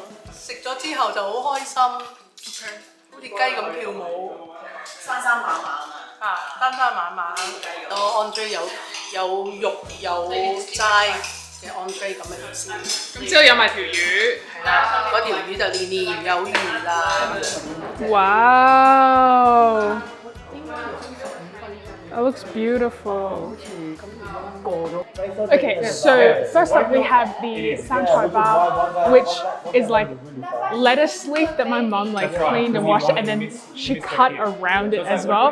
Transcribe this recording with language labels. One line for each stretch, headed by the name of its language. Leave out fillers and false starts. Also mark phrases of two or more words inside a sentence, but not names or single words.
Cantonese: 食咗之後就好開心，好似雞咁跳舞，生生猛猛啊！生生猛猛，個 entree 有肉有齋嘅 entree 咁嘅意思。咁之後有埋條魚，係啦，嗰條魚就年年有餘啦。
English: Wow! That looks beautiful. Okay, so first up we have the sanchai bao, which is like lettuce leaf that my mum like cleaned and washed, and then she cut around it as well.